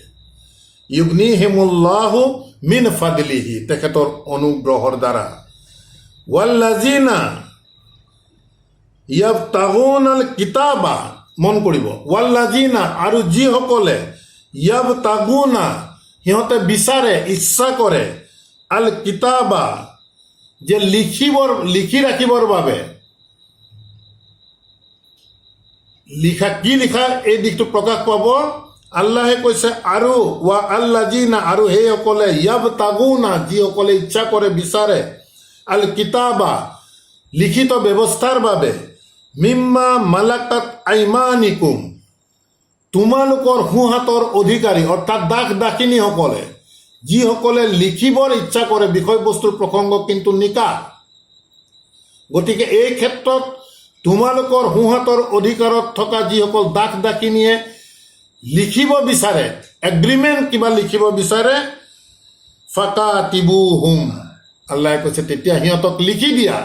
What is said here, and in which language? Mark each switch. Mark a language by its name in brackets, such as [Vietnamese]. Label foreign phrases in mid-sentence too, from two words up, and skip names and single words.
[Arabic] يغنيهم الله من فضله, [Assamese] তেখেতৰ অনুগ্ৰহৰ দ্বাৰা। [Arabic] والذين يبتغون الكتاب, [Assamese] মন কৰিব, ৱাল্লাজিনা, আৰু যিসকলে ইয়াবতাগুনা, সিহঁতে বিচাৰে, ইচ্ছা কৰে, [Arabic] الكتاب, [Assamese] যে লিখি ৰাখিবৰ বাবে, লিখা এই দিশটো প্ৰকাশ পাব। আল্লাহে কৈছে আৰু [Arabic] والذين, [Assamese] আৰু সেইসকলে ইয়াবতাগুনা, যিসকলে ইচ্ছা কৰে, বিচাৰে, [Arabic] الكتاب, [Assamese] লিখিত ব্যৱস্থাৰ বাবে, [Arabic] مما ملكت أيمانكم, [Assamese] তোমালোকৰ সোঁহাতৰ অধিকাৰী, অৰ্থাৎ দাস দাসিনীসকলে, যিসকলে লিখিবৰ ইচ্ছা কৰে, বিষয়বস্তুৰ প্ৰসংগ কিন্তু নিকাহ। গতিকে এই ক্ষেত্ৰত তোমালোকৰ সোঁহাতৰ অধিকাৰত থকা যিসকল দাস দাসিনীয়ে লিখিব বিচাৰে, এগ্ৰিমেণ্ট কিবা লিখিব বিচাৰে, ফাকাতিবুহুম, আল্লাহে কৈছে তেতিয়া সিহঁতক লিখি দিয়া।